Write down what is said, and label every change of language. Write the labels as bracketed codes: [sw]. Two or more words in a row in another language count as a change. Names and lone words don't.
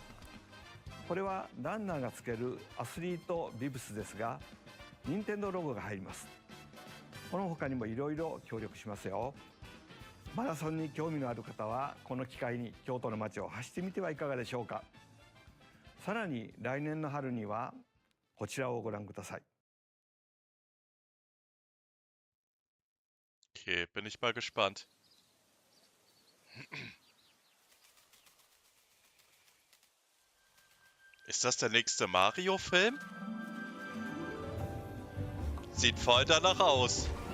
[ja] これはランナーがつけるアスリートビブスですが、任天堂ロゴが入ります。この他にもいろいろ協力しますよ。マラソンに興味のある方はこの機会に京都の街を走ってみてはいかがでしょうか。さらに来年の春にはこちらをご覧ください。 [de] Okay, bin ich mal gespannt. Ist das der nächste Mario-Film? Sieht voll danach aus.